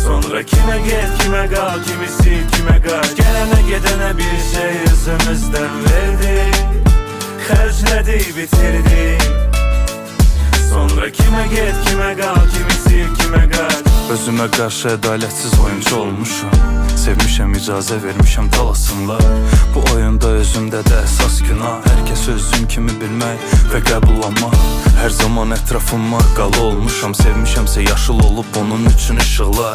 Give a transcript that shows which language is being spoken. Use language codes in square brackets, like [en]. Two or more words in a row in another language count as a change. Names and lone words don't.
[tr] Sonra kime gel, kime kal, kimisi kime kaç. Gelene gedene bir şey özümüzden verdik, [az] xərclədik, bitirdik. [tr] Sonra kime gel, kime kal, kimisi kime kaç. [az] Özümə qarşı ədalətsiz oyuncu olmuşam. Sevmişəm, icazə vermişəm talasınlar. Bu oyunda özümdə də əsas günah. Hər kəs özüm kimi bilmək və qəbullanmaq. Hər zaman ətrafım marqalı olmuşam. Sevmişəmsə yaşıl olub onun üçün işıqlar.